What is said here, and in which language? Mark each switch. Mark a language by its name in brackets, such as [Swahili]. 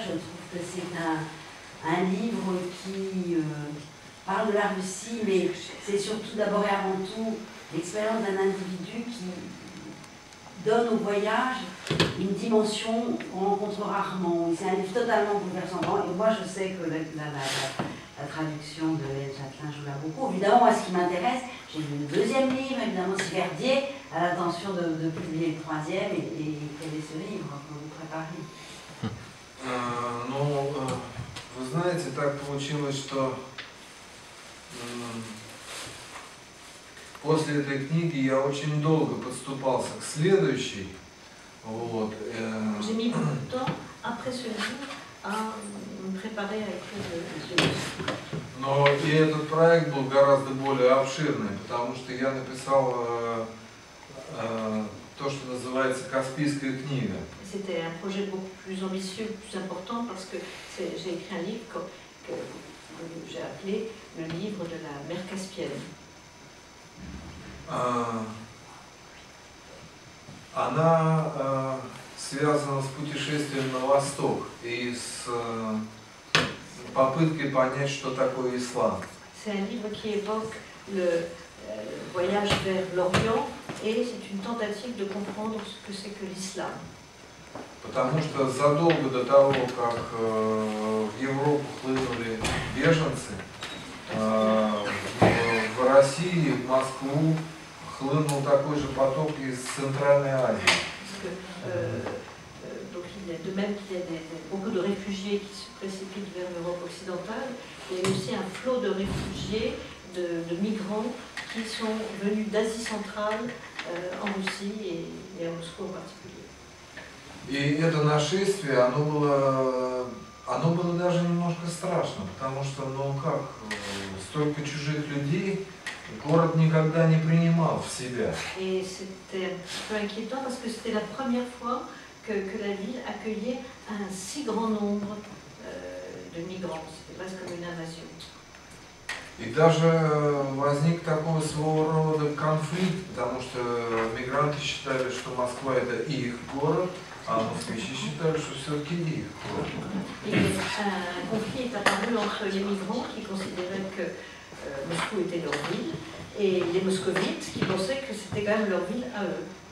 [French] Je trouve que c'est un livre qui parle de la Russie, mais c'est surtout d'abord et avant tout l'expérience d'un individu qui donne au voyage une dimension qu'on rencontre rarement. C'est un livre totalement bouleversant. Et moi, je sais que la traduction de Hélène Chatelain joue là beaucoup. Évidemment, moi, ce qui m'intéresse, j'ai lu le deuxième livre, évidemment, si Verdier a l'intention de publier le troisième, et quel est ce livre que vous préparez? [Russian] Ну, вы знаете, так получилось, что после этой книги я очень долго подступался к следующей. Вот. [French] J'ai mis beaucoup de temps après ce livre à me préparer à écrire le livre. [Russian] Но и этот проект был гораздо более обширный, потому что я написал то, что называется «Каспийская книга». [French] C'était un projet beaucoup plus ambitieux, plus important, parce que j'ai écrit un livre que j'ai appelé le livre de la mer Caspienne. [Russian] Она связана с путешествием на восток и с попыткой понять, что такое ислам. [French] C'est un livre qui évoque le voyage vers l'Orient et c'est une tentative de comprendre ce que c'est que l'islam. [Russian] Потому что задолго до того, как в Европу хлынули беженцы, в России, в Москву хлынул такой же поток из Центральной Азии. [French] Donc, de même qu'il y a beaucoup de réfugiés qui se précipitent vers l'Europe occidentale, il y a aussi un flot de réfugiés, de migrants qui sont venus d'Asie centrale en Russie et à Moscou en particulier. [Russian] И это нашествие, оно было даже немножко страшно, потому что, ну как, столько чужих людей город никогда не принимал в себя. [French] Et c'était un peu inquiétant parce que c'était la première fois que la ville accueillait un si grand nombre de migrants. C'était presque comme une invasion. [Russian] И даже возник такой своего рода конфликт, потому что мигранты считали, что Москва это их город, а москвичи считали, что все-таки их город. [French] Et un conflit est apparu entre les migrants qui considéraient que Moscou était leur ville et les moscovites qui pensaient que c'était quand même leur ville à eux.